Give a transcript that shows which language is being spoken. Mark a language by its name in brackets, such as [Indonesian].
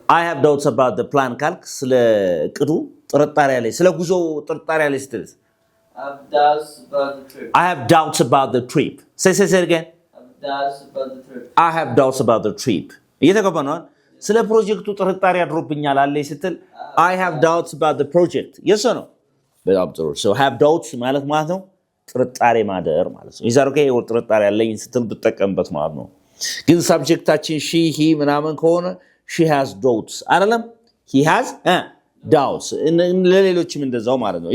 [English] I have doubts about the plan [Amharic] ካልክ ስለ ቅዱ ጥርጣሬ ያለ ስለ ጉዞ ጥርጣሬ ያለ ስትል [English] I have doubts about the trip. I have doubts about the trip. Say it again. I have doubts about the trip. I have doubts about the trip. [Amharic] እየተገባ ነው ስለ ፕሮጀክቱ ጥርጣሬ አድሮብኛል አለ ስትል [English] I have doubts about the project. Yes or no? [Amharic] በጣም ጥሩ. [English] So have doubts [Amharic] ማለት ነው ጥርጣሬ ማደር ማለት ነው. ይዛር ኦኬ ወር ጥርጣሬ ያለኝ ስትል ብትጠቀምበት ማለት ነው. ግን ሰብጀክታችን she he ምናምን ከሆነ [English] she has doubts [Amharic] አይደለም [English] he has doubts [Amharic] ለሌሎችም እንደዛው ማለት ነው.